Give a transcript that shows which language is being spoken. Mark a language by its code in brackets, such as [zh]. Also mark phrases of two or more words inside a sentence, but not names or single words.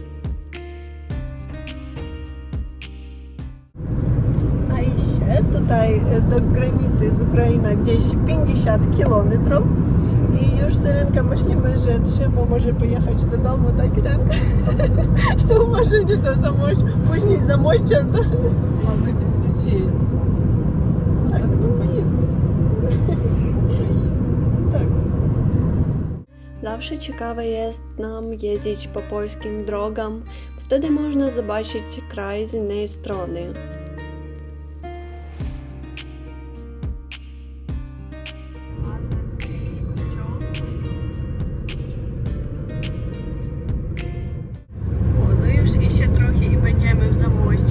[pl] A jeszcze tutaj do granicy z Ukrainą gdzieś 50 km. I już z Irenką myślimy, że trzeba może pojechać do domu, tak Irenka? Może nie do Zamościa, później z Zamościa do... [ru] Mamy без ключей из дома. [pl] Tak, [ru] не боится. [pl] Tak. Zawsze ciekawe jest nam jeździć po polskim drogom, bo wtedy można zobaczyć kraj z innej strony. No już idzie trochę i będziemy w Zamościu.